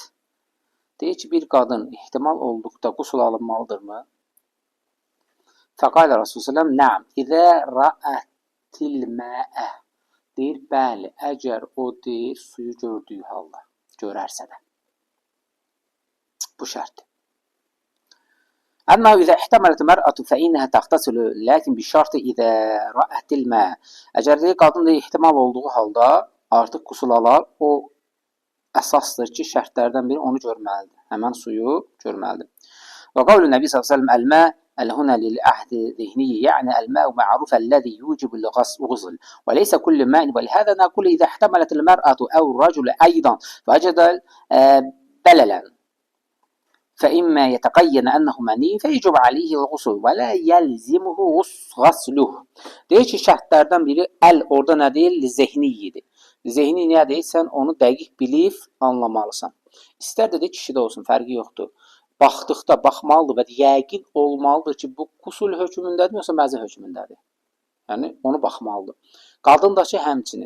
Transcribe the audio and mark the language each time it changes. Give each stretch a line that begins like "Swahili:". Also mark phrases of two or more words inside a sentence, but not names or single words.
Azerbaijani: Deyir ki, bir qadın ehtimal olduqda qusul alınmalıdırmı?
Arabic: فقال رسول الله نعم إذا رأت الماء.
Azerbaijani: Deyir, bəli, əgər o deyir, suyu gördüyü halda, görərsə də. Bu şərtdir.
Arabic: أنه إذا احتملت المرأة فإنها تغتسل lakin بشرط إذا رأت الماء.
Azerbaijani: Əgər deyir, qadın da ehtimal olduğu halda artıq qusul alar, o əsasdır ki, şərtlərdən biri onu görməlidir. Həmən suyu görməlidir.
Arabic: وقول النبي ص الماء هنا للعهد ذهني يعني الماء معروف الذي يوجب الغسل وليس كل ماء ولهذا نقول إذا احتملت المرأة أو الرجل أيضا فوجد بللا فإما يتقين أنه مني فيجب عليه الغسل ولا يلزمه غسله.
Azerbaijani: Deyir ki, şərtlərdən biri əl orada nə deyil? Zehniyidir. Zehni nədir? Sən onu dəqiq bilib anlamalısan. İstər də kişidə olsun, fərqi yoxdur. Baxdıqda baxmalıdır və yəqin olmalıdır ki, bu qusul hökmündədir, yoxsa məzi hökmündədir. Yəni, onu baxmalıdır. Qadın da ki, həmçinin.